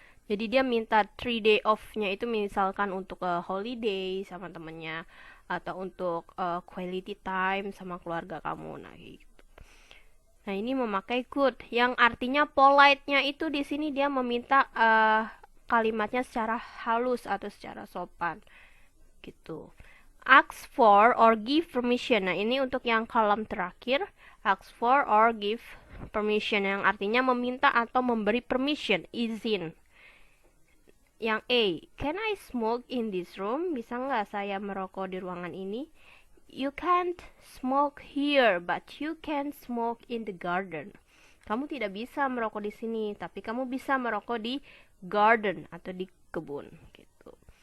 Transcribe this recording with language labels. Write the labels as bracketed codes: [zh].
[id] Jadi dia minta 3-day off-nya itu misalkan untuk holiday sama temennya atau untuk quality time sama keluarga kamu. Nah, gitu. Nah, ini memakai could yang artinya polite-nya itu di sini dia meminta kalimatnya secara halus atau secara sopan gitu. [en] Ask for or give permission. [id] Nah, ini untuk yang kolom terakhir. [en] Ask for or give permission [id] yang artinya meminta atau memberi permission, izin. Yang A, [en] can I smoke in this room? [id] Bisa nggak saya merokok di ruangan ini? [en] You can't smoke here, but you can smoke in the garden. [id] Kamu tidak bisa merokok di sini, tapi kamu bisa merokok di garden atau di kebun gitu.